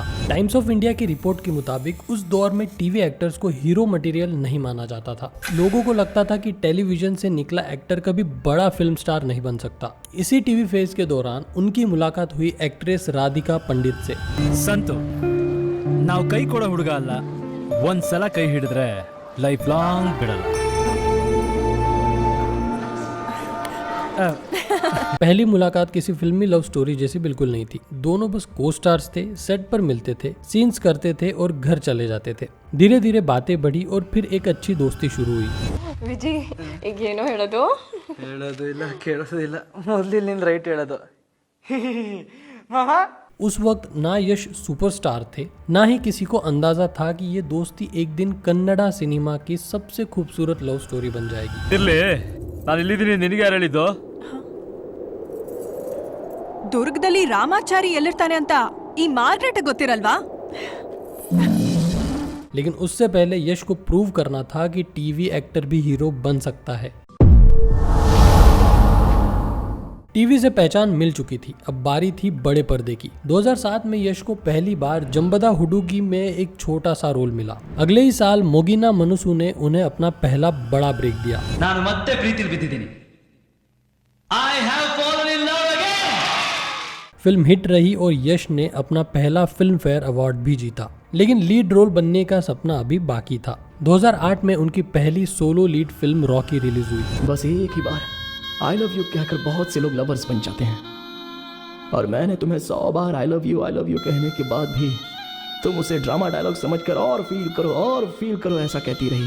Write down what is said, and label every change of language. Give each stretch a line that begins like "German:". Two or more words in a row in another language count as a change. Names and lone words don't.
Hindi: टाइम्स ऑफ इंडिया की रिपोर्ट के मुताबिक उस दौर में
English: TV actors
Hindi: को
English: hero material
Hindi: नहीं माना जाता था। लोगों को लगता था कि टेलीविजन से निकला एक्टर कभी बड़ा फिल्म स्टार नहीं बन सकता। इसी
English: TV phase
Hindi: के दौरान उनकी मुलाकात हुई एक्ट्रेस राधिका पंडित से।
Kannada: ಸಂತು ನಾವ್ ಕೈ ಕೊಡ ಹುಡುಗ ಅಲ್ಲ, ಒಂದ್ಸಲ ಕೈ ಹಿಡಿದ್ರೆ
English: life long
Kannada: ಬಿಡಲ್ಲ।
Hindi: पहली मुलाकात किसी फिल्मी
English: love story
Hindi: जैसी बिल्कुल नहीं थी। दोनों बस को स्टार्स थे, सेट पर मिलते थे, सीन्स करते थे और घर चले जाते थे। धीरे धीरे बातें बढ़ी और फिर एक अच्छी दोस्ती शुरू हुई।
Kannada: ವಿಜಿ ಈಗ ಏನೋ ಹೇಳೋದು ಇಲ್ಲ ಕೇಳಿಸೋದಿಲ್ಲ, ಮೊದಲಿನಿಂದ ರೈಟ್ ಹೇಳೋದು। ಮಾಮ
Hindi: उस वक्त ना यश सुपरस्टार थे, ना ही किसी को अंदाजा था कि ये दोस्ती एक दिन कन्नड़ा सिनेमा की सबसे खूबसूरत
English: love story
Hindi: बन जाएगी।
Kannada: ಇರ್ಲಿ ನಾನು ಇಲ್ಲಿದ್ದೀನಿ, ನಿನಗೆ ಯಾರು ಹೇಳಿದ್ದು? ದುರ್ಗದಲ್ಲಿ ರಾಮಾಚಾರಿ ಎಲ್ಲಿರ್ತಾನೆ ಅಂತ ಈ ಮಾರ್ಗ್ರೆಟ್ ಗೊತ್ತಿರಲ್ವಾ?
Hindi: लेकिन उससे पहले यश को प्रूव करना था कि
English: TV actor
Hindi: भी हीरो बन सकता है। टीवी से पहचान मिल चुकी थी, अब बारी थी बड़े पर्दे की। 2007 में यश को पहली बार जंबदा हुडुगी में एक छोटा सा रोल मिला। अगले ही साल मोगिना मनुसु ने उन्हें अपना पहला बड़ा ब्रेक दिया।
Kannada: ನಾನು ಮತ್ತೆ ಪ್ರೀತಿಲಿ ಬಿದ್ದಿದ್ದೀನಿ.
English: I have fallen in love again.
Hindi: फिल्म हिट रही और यश ने अपना पहला फिल्म फेयर अवार्ड भी जीता, लेकिन
English: lead role
Hindi: बनने का सपना अभी बाकी था। 2008 में उनकी पहली
English: solo lead film
Hindi: रॉकी रिलीज हुई। बस एक ही बार
English: I love you
Hindi: कहकर बहुत से लोग लवर्स बन जाते हैं, और मैंने तुम्हें 100 बार
English: I love you
Hindi: कहने के बाद भी तुम उसे
English: drama dialogue
Hindi: समझकर और फील करो ऐसा कहती रही,